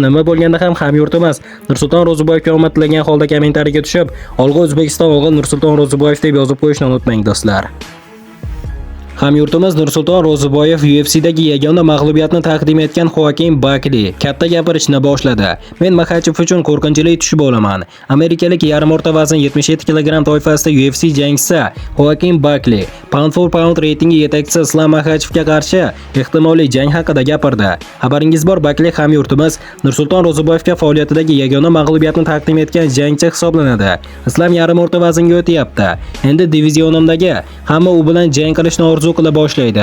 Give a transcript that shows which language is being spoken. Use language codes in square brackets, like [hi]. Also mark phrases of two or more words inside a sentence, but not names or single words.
[uz] Nima bo'lganda ham hamyurtimiz Nursulton Ro'ziboyevga omad tilagan holda kommentariyaga tushib, "Olg'a O'zbekiston, olg'a Nursulton Ro'ziboyev" deb yozib qo'yishni unutmang do'stlar. Hamyurtimiz Nursulton Ro'ziboyev UFC'dagi yagona mag'lubiyatni taqdim etgan Joaquin Buckley katta gapirishni boshladi. Men Makhachev uchun qo'rqinchli tushib olaman. Amerikalik yarim o'rta vazn 77 kg toifasida UFC jangchisi Joaquin Buckley [en] pound for pound [uz] reytingi yetakchisi Islam Makhachevga qarshi ehtimoliy jang haqida gapirdi. Xabaringiz bor, Buckley hamyurtimiz Nursulton Ro'ziboyevga faoliyatidagi yagona mag'lubiyatni taqdim etgan jangchi hisoblanadi. Islam yarim o'rta vaznga o'tyapti. Endi divizionimdagi hamma u bilan jang qilishni orzu qila boshlaydi.